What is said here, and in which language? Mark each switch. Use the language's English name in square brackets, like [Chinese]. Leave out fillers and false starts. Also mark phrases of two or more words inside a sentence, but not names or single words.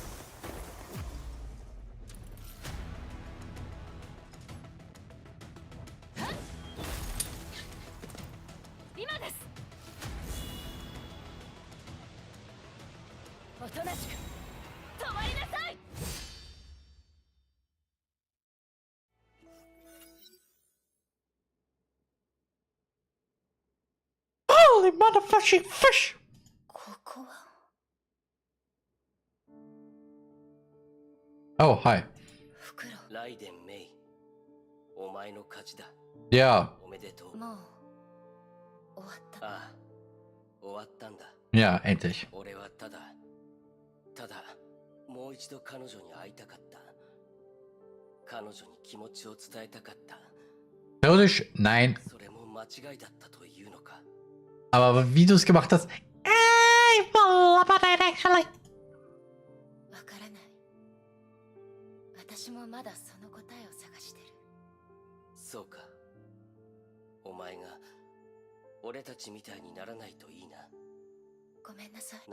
[Japanese] 今です。おとなしく止まりなさい。 [English] Holy motherfucking fish! [Japanese] ここは [English] Oh, hi. [Japanese] ライデン・メイ、お前の勝ちだ。 [English] Yeah. [Japanese] おめでとう。もう終わった。ああ、終わったんだ。 [German] Ja, endlich. [Japanese] 俺はただもう一度彼女に会いたかった。彼女に気持ちを伝えたかった。 [German] Theoretisch, nein. [Japanese] それも間違いだったというのか。 [German] Aber wie du es gemacht hast. [English] Actually. [Japanese] わからない。私もまだその答えを探してる。そうか。お前が俺たちみたいにならないといいな。ごめんなさい。